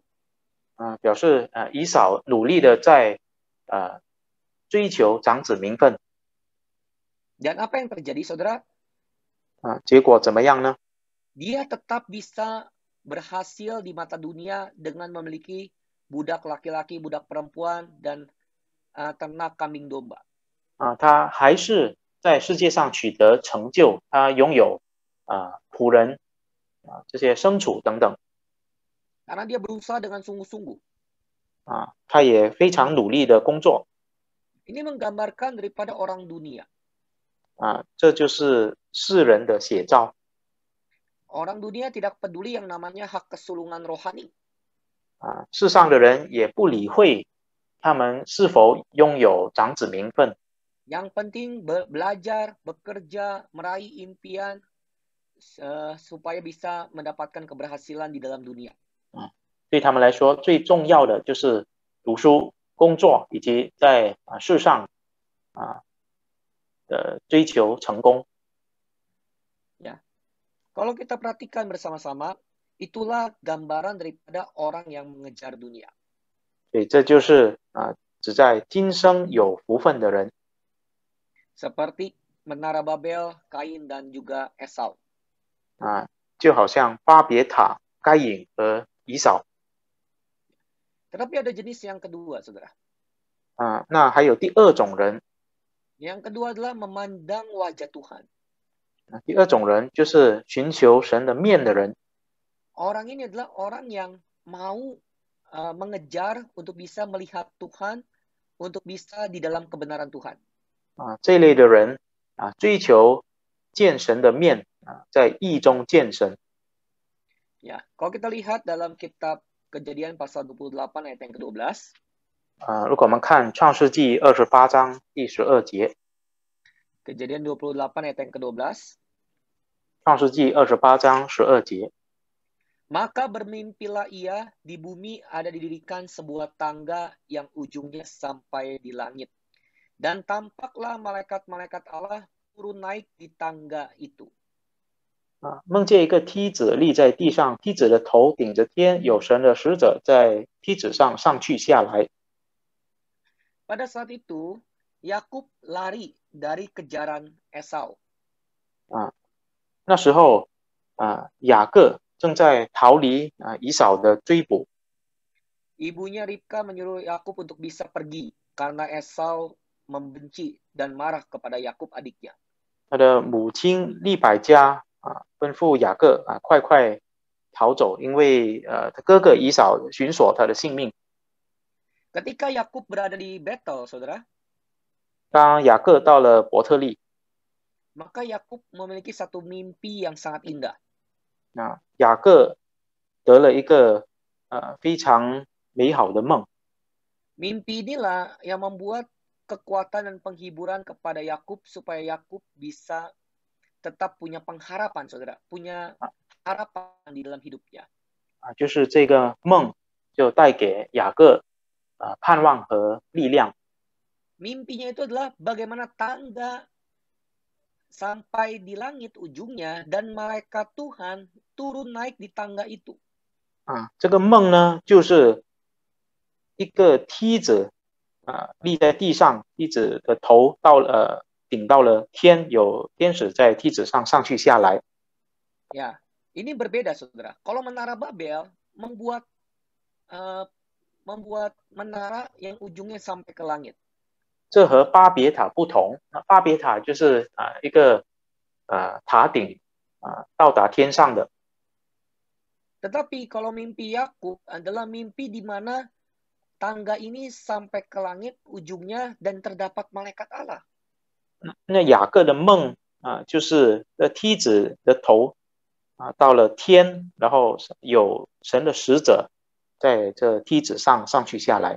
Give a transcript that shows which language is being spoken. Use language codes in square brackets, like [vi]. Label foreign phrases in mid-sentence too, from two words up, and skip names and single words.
[zh] 表示以扫努力的在追求长子名分。 [id] Dan apa yang terjadi, saudara? [zh] 结果怎么样呢？ [id] Dia tetap bisa berhasil di mata dunia dengan memiliki budak laki-laki, budak perempuan, dan ternak kambing domba. [zh] 他还是在世界上取得成就，他拥有仆人这些牲畜等等。 [id] Karena dia berusaha dengan sungguh-sungguh. [zh] 他也非常努力的工作。 [id] Ini menggambarkan daripada orang dunia. [zh] 这就是世人的写照。 [id] Orang dunia tidak peduli yang namanya hak kesulungan rohani. [zh] 世上的人也不理会他们是否拥有长子名分。 [id] Yang penting belajar, bekerja, meraih impian supaya bisa mendapatkan keberhasilan di dalam dunia. [zh] 对他们来说，最重要的就是读书、工作以及在世上追求成功。 [id] Ya, kalau kita perhatikan bersama-sama, itulah gambaran daripada orang yang mengejar dunia. [zh] 所以这就是只在今生有福分的人。 [id] Seperti Menara Babel, Kain, dan juga Esau. [zh] 就好像巴别塔、该隐和以扫。 [id] Tetapi ada jenis yang kedua, saudara. [zh] 那还有第二种人。 [id] Yang kedua adalah memandang wajah Tuhan. [zh] 第二种人就是寻求神的面的人。 [id] Orang ini adalah orang yang mau mengejar untuk bisa melihat Tuhan, untuk bisa di dalam kebenaran Tuhan. [zh] 这一类的人追求见神的面在义中见神。 [id] Ya, kalau kita lihat dalam kitab Kejadian pasal 28 ayat yang ke-12. [zh] 如果我们看创世纪28章第12节。 [id] Kejadian 28 ayat yang ke-12. [zh] 创世纪28章12节。 [id] Maka bermimpilah ia, di bumi ada didirikan sebuah tangga yang ujungnya sampai di langit. Dan tampaklah malaikat-malaikat Allah turun naik di tangga itu. [zh] 梦见一个梯子立在地上，梯子的头顶着天，有神的使者在梯子上上去下来。 [id] Pada saat itu, Yakub lari dari kejaran Esau. [zh] 那时候雅各正在逃离以扫的追捕。 [id] Ibunya Ribka menyuruh Yakub untuk bisa pergi karena Esau membenci dan marah kepada Yakub adiknya. [zh] 他的母亲利百加吩咐雅各快快逃走，因为他哥哥以扫寻索他的性命。 [id] Ketika Yakub berada di Betel, saudara, [zh] 当雅各到了伯特利， [id] maka Yakub memiliki satu mimpi yang sangat indah. [zh] 雅各得了一个非常美好的梦。 [id] Mimpi inilah yang membuat kekuatan dan penghiburan kepada Yakub supaya Yakub bisa tetap punya pengharapan, saudara, punya harapan di dalam hidupnya. [zh] 就是这个梦就带给雅各盼望和力量。 [id] Mimpinya itu adalah bagaimana tangga sampai di langit ujungnya dan malaikat Tuhan turun naik di tangga itu. [zh] 这个梦呢，就是一个梯子立在地上，梯子的头顶到了天，有天使在梯子上上去下来。 [id] Ya, ini berbeda, saudara. Kalau menara Babel membuat menara yang ujungnya sampai ke langit. [zh] 这和巴别塔不同。巴别塔就是一个塔顶到达天上的。 [id] Tetapi kalau mimpi Yakub adalah mimpi di mana tangga ini sampai ke langit ujungnya dan terdapat malaikat Allah. [zh] 那雅各的梦就是梯子的头到了天，然后有神的使者在这梯子上上去下来。